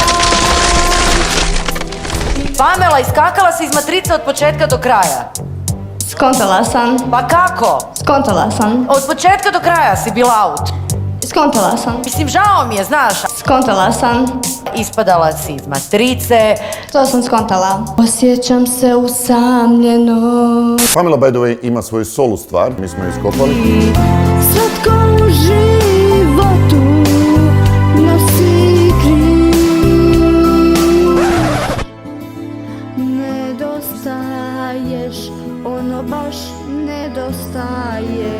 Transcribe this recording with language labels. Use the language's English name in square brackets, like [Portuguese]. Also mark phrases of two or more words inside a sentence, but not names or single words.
[Croatian] Pamela, iskakala si iz matrice od početka do kraja. Skontala sam. Pa kako? Skontala sam. Od početka do kraja si bila out. Skontala sam. Mislim, žao mi je, znaš. Skontala sam. Ispadala si iz matrice. To sam skontala. Osjećam se usamljeno. [English] Pamela, by the way, [Croatian] ima svoju solo stvar. Mi smo ju iskopali. Svatko u životu nosi kriv. Nedostaješ, ono baš nedostaje.